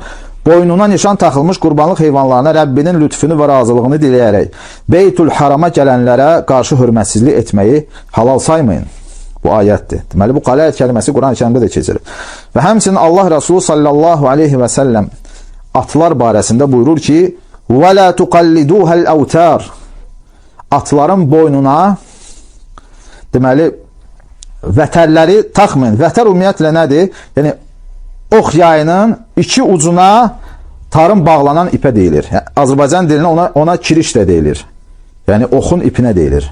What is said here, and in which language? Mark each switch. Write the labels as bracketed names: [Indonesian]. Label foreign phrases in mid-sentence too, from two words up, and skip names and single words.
[Azerbaijani] Boynuna nişan taxılmış qurbanlıq heyvanlarına Rəbbinin lütfünü və razılığını diləyərək Beytül Harama gələnlərə qarşı hörmətsizlik etməyi halal saymayın. Bu ayətdir. Deməli, bu qalaid kəlməsi Quran-ı Kərimdə də keçirir. Və həmçinin Allah Resulü [Arabic] صلى الله عليه وسلم [Azerbaijani] atlar barəsində buyurur ki, [Arabic] وَلَا تُقَلِّدُوهَا الْأَوْتَارِ [Azerbaijani] Atların boynuna deməli, vətərləri taxmayın. Vətər ümumiyyətlə nədir? Yəni, ox yayının iki ucuna tarım bağlanan ipə deyilir. Yəni, Azərbaycan dilində ona kiriş də deyilir. Yəni, oxun ipinə deyilir.